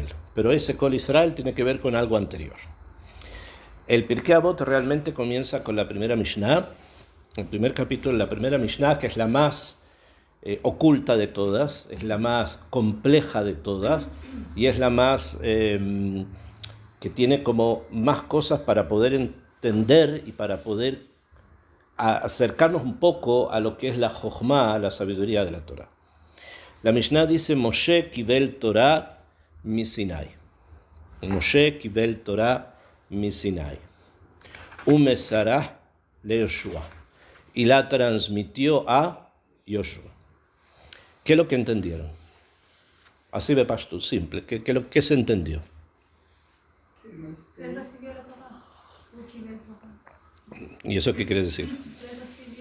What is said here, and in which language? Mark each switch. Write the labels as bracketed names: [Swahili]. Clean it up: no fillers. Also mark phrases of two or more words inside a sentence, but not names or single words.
[Spanish] Pero ese [Hebrew] כל ישראל [Spanish] tiene que ver con algo anterior. El Pirkei Avot realmente comienza con la primera Mishnah, el primer capítulo de la primera Mishnah, que es la más oculta de todas, es la más compleja de todas y es la más que tiene como más cosas para poder entender y para poder acercarnos un poco a lo que es la Jochma, a la sabiduría de la Torah. La Mishnah dice, [Hebrew] משה קיבל תורה מסיני. משה קיבל תורה מסיני. ומסרה ליהושע. [Spanish] Y la transmitió a Yoshua. ¿Qué es lo que entendieron? Así de pasto, simple. ¿Qué se entendió? Él recibió la Torah. ¿Y eso qué quiere decir? Él recibió